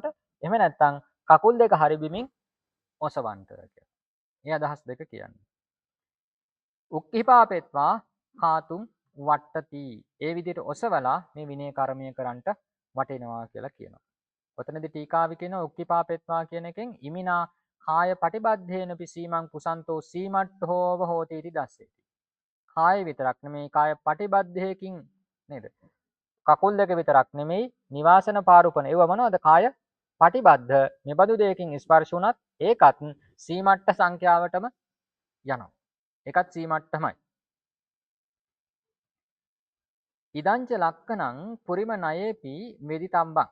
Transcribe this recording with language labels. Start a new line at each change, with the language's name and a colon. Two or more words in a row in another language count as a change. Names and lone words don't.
Sinhala: එහෙම නැත්නම් කකුල් දෙක හරි බිමින් ඔසවන්න කියලා. මේ අදහස් දෙක කියන්නේ.
Pali: උක්කිපාපෙත්වා කාතුම් වට්ටති.
Sinhala: ඒ විදිහට ඔසවලා මේ විනය කර්මය කරන්නට වටිනවා කියලා කියනවා. ඔතනදී ටීකාවි කියනවා උක්කිපාපෙත්වා කියන එකෙන්
Pali: ඉමිනා කාය පටිබද්ධේන පිසීමං කුසන්තෝ සීමට්ඨෝව හෝති इति දස්සේති.
Sinhala: කාය විතරක් නෙමෙයි කාය පටිබද්ධයකින් නේද? කකුල් දෙක විතරක් නෙමෙයි නිවාසන පාරුපන ඒව මොනවද? කාය පටිබද්ධ මෙබඳු දෙයකින් ස්පර්ශ වුණත් ඒකත් සීමට්ඨ සංඛ්‍යාවටම යනවා. ඒකත් සීමට්ඨමයි.
Pali: ඉදංච ලක්කණං පුරිම ණයේපි මෙදිතම්බං.